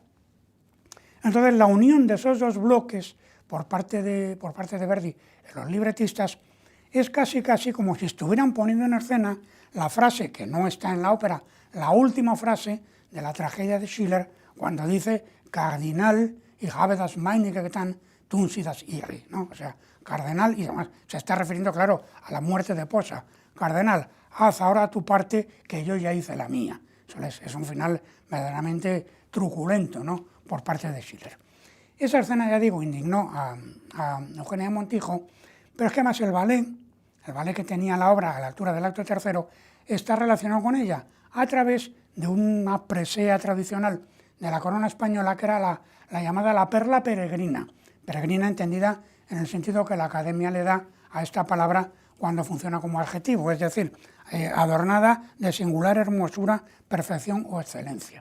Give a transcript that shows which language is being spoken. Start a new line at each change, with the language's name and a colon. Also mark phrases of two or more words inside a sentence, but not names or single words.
Spanish: Entonces, la unión de esos dos bloques por parte de Verdi, los libretistas, es casi como si estuvieran poniendo en escena la frase que no está en la ópera, la última frase de la tragedia de Schiller, cuando dice Cardinal,
German: ich habe das meinige getan, tun Sie das ihre,
Spanish: ¿no? O sea, cardenal, y además se está refiriendo, claro, a la muerte de Posa. Cardenal, haz ahora tu parte, que yo ya hice la mía. Eso es un final verdaderamente truculento, ¿no?, por parte de Schiller. Esa escena, ya digo, indignó a Eugenia de Montijo, pero es que además el ballet que tenía la obra a la altura del acto tercero, está relacionado con ella a través de una presea tradicional de la corona española, que era la llamada la perla peregrina, peregrina entendida en el sentido que la Academia le da a esta palabra cuando funciona como adjetivo, es decir, adornada de singular hermosura, perfección o excelencia.